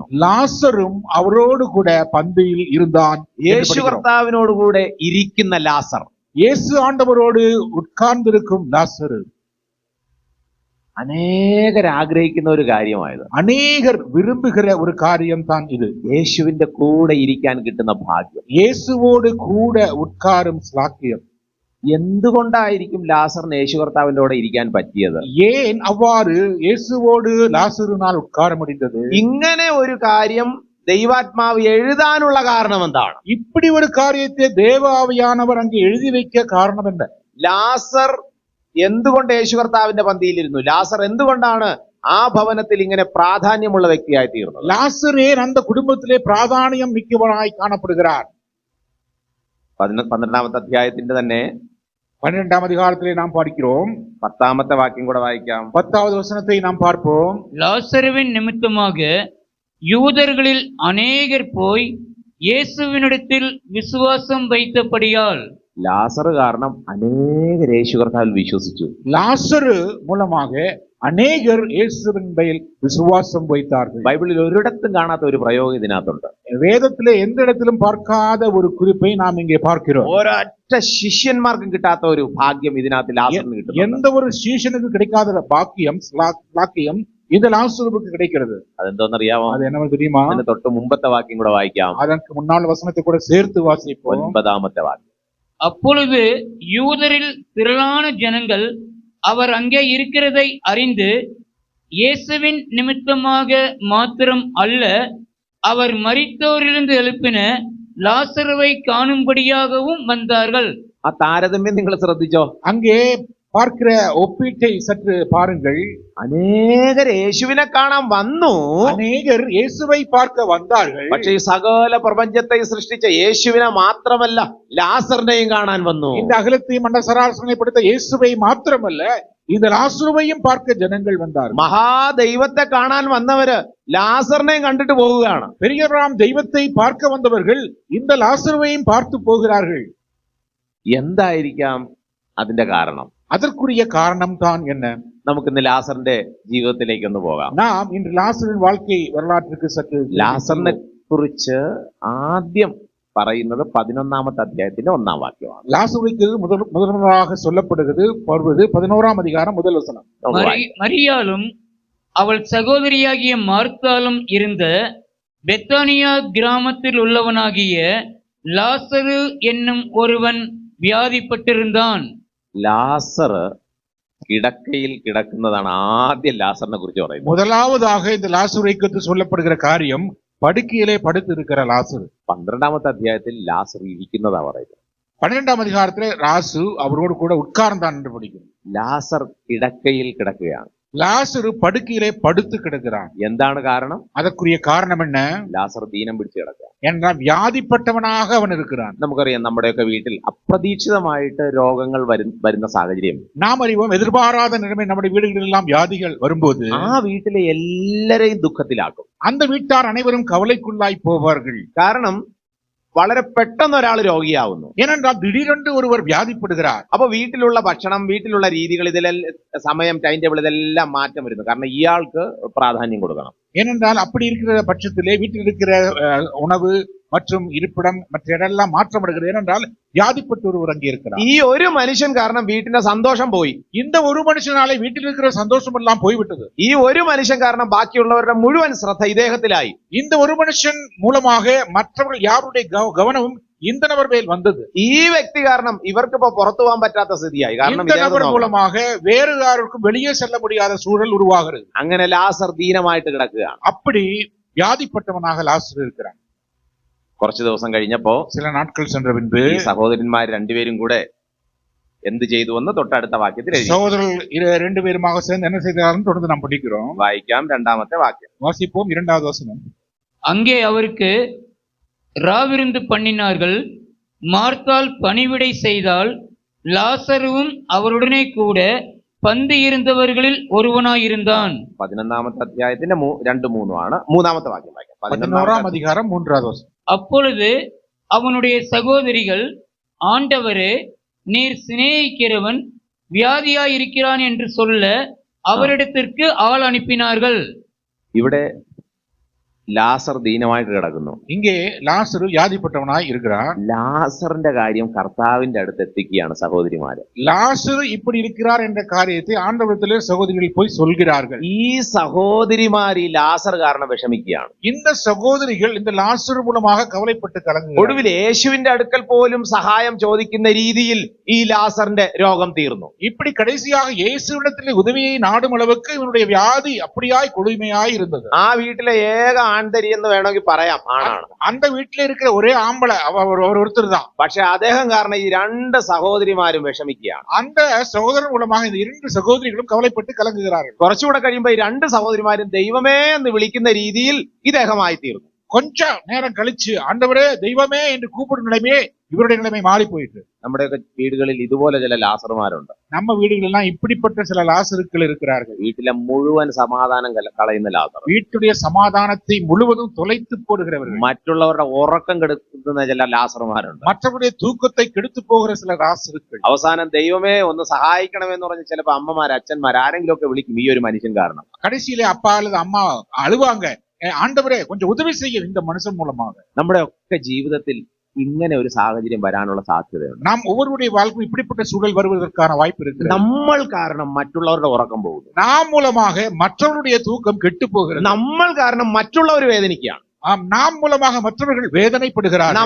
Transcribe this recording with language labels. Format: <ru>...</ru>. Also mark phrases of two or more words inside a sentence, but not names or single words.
<ta>லாசரும் அவரோடு கூட பந்தியில் இருந்தான்.</ta> <ml>യേശു കർത്താവിനോട് കൂടെ ഇരിക്കുന്ന ലാസർ,</ml> <ta>இயேசு ஆண்டவரோடு உட்கார்ந்திருக்கும் லாசரு.</ta> <ml>അനേകർ ആഗ്രഹിക്കുന്ന ഒരു കാര്യമായത്.</ml> <ta>அநேகர் விரும்புகிற ஒரு காரியம் தான் இது.</ta> <ml>യേശുവിന്റെ കൂടെ ഇരിക്കാൻ കിട്ടുന്ന ഭാഗ്യം,</ml> <ta>இயேசுவோடு கூட உட்காரும் ஸ்லாக்கியம்.</ta> <ml>എന്തുകൊണ്ടായിരിക്കും ലാസറിന് യേശു കർത്താവിന്റെ കൂടെ ഇരിക്കാൻ പറ്റിയത്?</ml> <ta>ஏன் அவ்வாறு இயேசுவோடு லாசருனால் உட்கார முடிந்தது?</ta> <ml>ഇങ്ങനെ ഒരു കാര്യം ദൈവാത്മാവ് എഴുതാനുള്ള കാരണം എന്താണ്?</ml> <ta>இப்படி ஒரு காரியத்தை தேவ ஆவியானவர் அங்கே எழுதி வைக்க காரணம் என்ன?</ta> <ml>ലാസർ എന്തുകൊണ്ട് യേശു കർത്താവിന്റെ പന്തിയിലിരുന്നു? ലാസർ എന്തുകൊണ്ടാണ് ആ ഭവനത്തിൽ ഇങ്ങനെ പ്രാധാന്യമുള്ള വ്യക്തിയായി തീർന്നത്?</ml> <ta>லாசர் ஏன் அந்த குடும்பத்திலே பிராதானியம் மிக்கவனாய் காணப்படுகிறார்?</ta> <ml>12-ാമത്തെ അധ്യായത്തിന്റെ തന്നെ</ml> <ta>12ஆம் அதிகாரத்திலே நாம் படிக்கிறோம்.</ta> <ml>10-ാമത്തെ വാക്യം കൂടെ വായിക്കാം.</ml> <ta>10வது வசனத்தை நாம் பார்ப்போம். லாசருவின் நிமித்தமாக யூதர்களில் அநேகர் போய் இயேசுவினிடத்தில் விசுவாசம் வைத்தபடியால்,</ta> <ml>ലാസർ കാരണം അനേകർ യേശു കർത്താവിൽ വിശ്വസിച്ചു.</ml> <ta>லாசரு மூலமாக அநேகர் இயேசுவின் மேல் விசுவாசம் வைத்தார்கள்.</ta> <ml>ബൈബിളിൽ ഒരിടത്തും കാണാത്ത ഒരു പ്രയോഗം ഇതിനകത്തുണ്ട്.</ml> <ta>வேதத்திலே எந்த இடத்திலும் பார்க்காத ஒரு குறிப்பை நாம் இங்கே பார்க்கிறோம்.</ta> <ml>ഒരൊറ്റ ശിഷ്യന്മാർക്കും കിട്ടാത്ത ഒരു ഭാഗ്യം ഇതിനകത്ത് ലാസറിന് കിട്ടും.</ml> <ta>எந்த ஒரு சீஷனுக்கு கிடைக்காத பாக்கியம் இந்த லாசருவுக்கு கிடைக்கிறது.</ta> <ml>അതെന്തോന്നറിയാമോ?</ml> <ta>அது என்ன தெரியுமா?</ta> <ml>അതിന് തൊട്ട് മുമ്പത്തെ വാക്യം കൂടെ വായിക്കാം.</ml> <ta>அதற்கு முன்னால் வசனத்தை கூட சேர்த்து வாசிப்போம்.</ta> <ml>9ാമത്തെ വാക്യം.</ml> <ta>அப்பொழுது யூதரில் திரளான ஜனங்கள் அவர் அங்கே இருக்கிறதை அறிந்து இயேசுவின் நிமித்தமாக மாத்திரம் அல்ல, அவர் மரித்தோரிலிருந்து எழுப்பின லாசருவை காணும்படியாகவும் வந்தார்கள்.</ta> <ml>ആ താരതമ്യം നിങ്ങൾ ശ്രദ്ധിച്ചോ?</ml> <ta>அங்கே பார்க்கிற ஒப்பீட்டை சற்று பாருங்கள்.</ta> <ml>അനേകർ യേശുവിനെ കാണാൻ വന്നു.</ml> <ta>அநேகர் இயேசுவை பார்க்க வந்தார்கள்.</ta> <ml>പക്ഷെ ഈ സകല പ്രപഞ്ചത്തെ സൃഷ്ടിച്ച യേശുവിനെ മാത്രമല്ല, ലാസറിനെയും കാണാൻ വന്നു.</ml> <ta>இந்த அகிலத்தையும் மண்ட சராசரனை படைத்த இயேசுவை மாத்திரமல்ல, இந்த லாசருவையும் பார்க்க ஜனங்கள் வந்தார்கள்.</ta> <ml>മഹാദൈവത്തെ കാണാൻ വന്നവര് ലാസറിനെയും കണ്ടിട്ട് പോവുകയാണ്.</ml> <ta>பெரியவராம் தெய்வத்தை பார்க்க வந்தவர்கள் இந்த லாசருவையும் பார்த்து போகிறார்கள்.</ta> <ml>എന്തായിരിക്കാം അതിന്റെ കാരണം?</ml> <ta>அதற்குரிய காரணம் தான் என்ன?</ta> <ml>നമുക്കിന്ന് ലാസറിന്റെ ജീവിതത്തിലേക്ക് ഒന്ന് പോകാം.</ml> <ta>நாம் இன்று லாசரின் வாழ்க்கை வரலாற்றுக்கு சற்று</ta> <ml>ലാസറിനെ കുറിച്ച് ആദ്യം പറയുന്നത് 11ാമത്തെ അധ്യായത്തിന്റെ 1ാം വാക്യമാണ്.</ml> <ta>லாசருக்கு முதலாக சொல்லப்படுகிறது 11ஆம் அதிகாரம் முதல் வசனம்.</ta> <ml>നമുക്ക് വായിക്കാം.</ml> <ta>மரியாளும் அவள் சகோதரியாகிய மார்த்தாலும் இருந்த பெத்தானியா கிராமத்தில் உள்ளவனாகிய லாசரு என்னும் ஒருவன் வியாதிப்பட்டிருந்தான்.</ta> <ml>ലാസർ കിടക്കയിൽ കിടക്കുന്നതാണ് ആദ്യം ലാസറിനെ കുറിച്ച് പറയുന്നത്.</ml> <ta>முதலாவதாக இந்த லாசரை குறித்து சொல்லப்படுகிற காரியம் படுக்கையிலே படுத்து இருக்கிற லாசரு.</ta> <ml>12ാമത്തെ അധ്യായത്തിൽ ലാസർ ഇരിക്കുന്നതാ പറയുന്നത്.</ml> <ta>12ஆம் அதிகாரத்திலே லாசு அவரோடு கூட உட்கார்ந்தான் என்று படிக்கிறோம்.</ta> <ml>ലാസർ കിടക്കയിൽ കിടക്കുകയാണ്.</ml> <ta>லாசரு படுக்கையிலே படுத்து கிடக்கிறான்.</ta> <ml>എന്താണ് കാരണം?</ml> <ta>அதற்குரிய காரணம் என்ன?</ta> <ml>ലാസർ ദീനം പിടിച്ച് കിടക്കുക.</ml> <ta>என்றால் வியாதிப்பட்டவனாக அவன் இருக்கிறான்.</ta> <ml>നമുക്കറിയാം, നമ്മുടെയൊക്കെ വീട്ടിൽ അപ്രതീക്ഷിതമായിട്ട് രോഗങ്ങൾ വരുന്ന സാഹചര്യം.</ml> <ta>நாம் அறிவோம், எதிர்பாராத நிலைமை நம்முடைய வீடுகளில் எல்லாம் வியாதிகள் வரும்போது</ta> <ml>ആ വീട്ടിലെ എല്ലാരെയും ദുഃഖത്തിലാക്കും.</ml> <ta>அந்த வீட்டார் அனைவரும் கவலைக்குள்ளாய் போவார்கள்.</ta> <ml>കാരണം വളരെ പെട്ടെന്ന് ഒരാൾ രോഗിയാവുന്നു.</ml> <ta>ஏனென்றால் திடீரென்று ஒருவர் வியாதிப்படுகிறார்.</ta> <ml>അപ്പൊ വീട്ടിലുള്ള ഭക്ഷണം, വീട്ടിലുള്ള രീതികൾ, ഇതിലെല്ലാം സമയം,</ml> <en>time table,</en> <ml>ഇതെല്ലാം മാറ്റം വരുന്നു. കാരണം ഇയാൾക്ക് പ്രാധാന്യം കൊടുക്കണം.</ml> <ta>ஏனென்றால் அப்படி இருக்கிற பட்சத்திலே வீட்டில் இருக்கிற உணவு மற்றும் இருப்பிடம் மற்ற இடமெல்லாம் மாற்றப்படுகிறது. ஏனென்றால் வியாதிப்பட்டு ஒருவர் அங்கே இருக்கிறார்.</ta> <ml>ഈ ഒരു മനുഷ്യൻ കാരണം വീട്ടിന്റെ സന്തോഷം പോയി.</ml> <ta>இந்த ஒரு மனுஷனாலே வீட்டில் இருக்கிற சந்தோஷம் எல்லாம் போய்விட்டது.</ta> <ml>ഈ ഒരു മനുഷ്യൻ കാരണം ബാക്കിയുള്ളവരുടെ മുഴുവൻ ശ്രദ്ധ ഇദ്ദേഹത്തിലായി.</ml> <ta>இந்த ஒரு மனுஷன் மூலமாக மற்றவர்கள் யாருடைய கவனமும் இந்த நபர் மேல் வந்தது.</ta> <ml>ഈ വ്യക്തി കാരണം ഇവർക്ക് ഇപ്പൊ പുറത്തു പോകാൻ പറ്റാത്ത സ്ഥിതിയായി. കാരണം</ml> <ta>இந்த நபர் மூலமாக வேறு யாருக்கும் வெளியே செல்ல முடியாத சூழல் உருவாகிறது.</ta> <ml>അങ്ങനെ ലാസർ ദീനമായിട്ട് കിടക്കുകയാണ്.</ml> <ta>அப்படி வியாதிப்பட்டவனாக லாசர் இருக்கிறான்.</ta> <ml>കുറച്ചു ദിവസം കഴിഞ്ഞപ്പോ</ml> <ta>சில നാட்கள் சென்ற பின்பு</ta> <ml>ഈ സഹോദരന്മാർ രണ്ടുപേരും കൂടെ എന്ത് ചെയ്തു എന്ന് തൊട്ടടുത്ത വാക്യത്തിൽ എഴുതി.</ml> <ta>சகோதரர்கள் 2 பேருமாக சேர்ந்து என்ன செய்தார்கள் தொடர்ந்து நாம் படிக்கிறோம்.</ta> <ml>വായിക്കാം 2ാമത്തെ വാക്യം.</ml> <ta>வாசிப்போம் 2வது வசனம். அங்கே அவருக்கு ராவிருந்து பண்ணினார்கள். மார்த்தாள் பணிவிடை செய்தால் லாசருவும் அவருடனே கூட பந்தி இருந்தவர்களில் ஒருவனாயிருந்தான்.</ta> <ml>11ാമത്തെ അധ്യായത്തിന്റെ 2-3 ആണ്. 3ാമത്തെ വാക്യം വായിക്കാം.</ml> <ta>11ஆம் அதிகாரம் 3வது வசனம். அப்பொழுது அவனுடைய சகோதரிகள், ஆண்டவரே, நீர் சிநேகிக்கிறவன் வியாதியாயிருக்கிறான் என்று சொல்ல அவரிடத்திற்கு ஆள் அனுப்பினார்கள்.</ta> <ml>ഇവിടെ ലാസർ ദീനമായിട്ട് കിടക്കുന്നു.</ml> <ta>இங்கே லாசரு வியாதிப்பட்டவனாய் இருக்கிறான்.</ta> <ml>ലാസറിന്റെ കാര്യം കർത്താവിന്റെ അടുത്ത് എത്തിക്കുകയാണ് സഹോദരിമാര്.</ml> <ta>லாசரு இப்படி இருக்கிறார் என்ற காரியத்தை ஆண்டவரிடத்திலே சகோதரிகள் போய் சொல்கிறார்கள்.</ta> <ml>ഈ സഹോദരിമാർ ഈ ലാസർ കാരണം വിഷമിക്കുകയാണ്.</ml> <ta>இந்த சகோதரிகள் இந்த லாசரு மூலமாக கவலைப்பட்டு கலங்குகிறார்கள்.</ta> <ml>ഒടുവിൽ യേശുവിന്റെ അടുക്കൽ പോലും സഹായം ചോദിക്കുന്ന രീതിയിൽ ഈ ലാസറിന്റെ രോഗം തീർന്നു.</ml> <ta>இப்படி கடைசியாக இயேசுவிடத்திலே உதவியை நாடும் அளவுக்கு இவனுடைய வியாதி அப்படியாய் கொடுமையாய் இருந்தது.</ta> <ml>ആ വീട്ടിലെ ഏക ആൺതരി എന്ന് വേണമെങ്കിൽ പറയാം, ആണാണ്.</ml> <ta>அந்த வீட்டில் இருக்கிற ஒரே ஆம்பளை அவர் ஒருத்தர் தான்.</ta> <ml>പക്ഷെ അദ്ദേഹം കാരണം ഈ 2 സഹോദരിമാരും വിഷമിക്കുകയാണ്.</ml> <ta>அந்த சகோதரன் மூலமாக இந்த 2 சகோதரிகளும் கவலைப்பட்டு கலங்குகிறார்கள்.</ta> <ml>കുറച്ചുകൂടെ കഴിയുമ്പോൾ ഈ 2 സഹോദരിമാരും ദൈവമേ എന്ന് വിളിക്കുന്ന രീതിയിൽ ഇദ്ദേഹമായി തീർന്നു.</ml> <ta>கொஞ்ச நேரம் கழிச்சு ஆண்டவரே தெய்வமே என்று கூப்பிடும் நிலைமையே இவருடைய நிலைமை மாறி போயிட்டு.</ta> <ml>നമ്മുടെയൊക്കെ വീടുകളിൽ ഇതുപോലെ ചില ലാസർമാരുണ്ട്.</ml> <ta>நம்ம வீடுகளெல்லாம் இப்படிப்பட்ட சில லாசருக்கள் இருக்கிறார்கள்.</ta> <ml>വീട്ടിലെ മുഴുവൻ സമാധാനം കളയുന്ന ലാസർ,</ml> <ta>வீட்டுடைய சமாதானத்தை முழுவதும் தொலைத்து போடுகிறவர்கள்,</ta> <ml>മറ്റുള്ളവരുടെ ഉറക്കം കെടുത്തുന്ന ചില ലാസർമാരുണ്ട്.</ml> <ta>மற்றவருடைய தூக்கத்தை கெடுத்து போகிற சில லாசருக்கள்.</ta> <ml>അവസാനം ദൈവമേ ഒന്ന് സഹായിക്കണമെന്ന് പറഞ്ഞ് ചിലപ്പോ അമ്മമാർ, അച്ഛന്മാർ ആരെങ്കിലും ഒക്കെ വിളിക്കും ഈ ഒരു മനുഷ്യൻ കാരണം.</ml> <ta>கடைசியிலே அப்பா அல்லது அம்மா அழுவாங்க, ஆண்டவரே கொஞ்சம் உதவி செய்ய இந்த மனுஷன் மூலமாக.</ta> <ml>നമ്മുടെ ഒക്കെ ജീവിതത്തിൽ ഇങ്ങനെ ഒരു സാഹചര്യം വരാനുള്ള സാധ്യതയുണ്ട്.</ml> <ta>நாம் ஒவ்வொருடைய வாழ்க்கையும் இப்படிப்பட்ட சூழல் வருவதற்கான வாய்ப்பு இருக்கிறது.</ta> <ml>നമ്മൾ കാരണം മറ്റുള്ളവരുടെ ഉറക്കം പോകുന്നു.</ml> <ta>நாம் மூலமாக மற்றவருடைய தூக்கம் கெட்டு போகிறது.</ta> <ml>നമ്മൾ കാരണം മറ്റുള്ളവർ വേദനിക്കുകയാണ്.</ml> <ta>நாம் மூலமாக மற்றவர்கள் வேதனைப்படுகிறார்கள்.</ta>